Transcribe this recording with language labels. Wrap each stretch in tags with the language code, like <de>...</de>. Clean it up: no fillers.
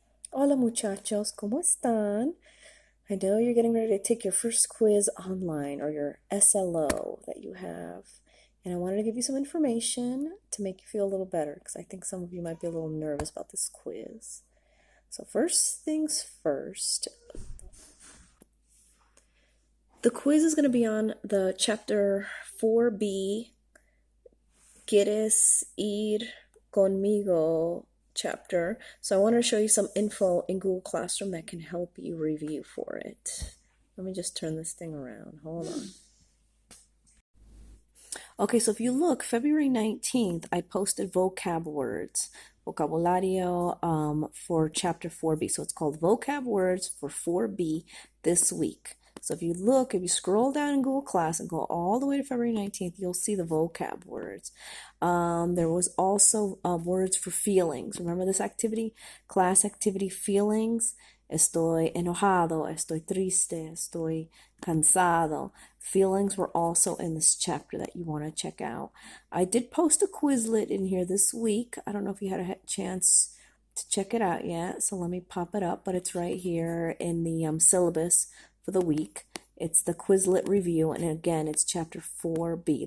<es>Hola muchachos, ¿cómo están?</es> <en>I know you're getting ready to take your first quiz online or your SLO that you have. And I wanted to give you some information to make you feel a little better because I think some of you might be a little nervous about this quiz. So first things first, the quiz is going to be on the chapter 4B,</en> <es>¿Quieres ir conmigo?</es> <en>Chapter. So I wanted to show you some info in Google Classroom that can help you review for it. Let me just turn this thing around. Hold on. Okay, so if you look, February 19th, I posted vocab words, vocabulario for chapter 4B. So it's called vocab words for 4B this week. So if you look, if you scroll down in Google Class and go all the way to February 19th, you'll see the vocab words. There was also words for feelings. Remember this activity? Class activity feelings.</en> <es>Estoy enojado, estoy triste, estoy cansado.</es> <en>Feelings were also in this chapter that you want to check out. I did post a Quizlet in here this week. I don't know if you had a chance to check it out yet, so let me pop it up, but it's right here in the syllabus for the week. It's the Quizlet review, and again, it's chapter 4B.</en>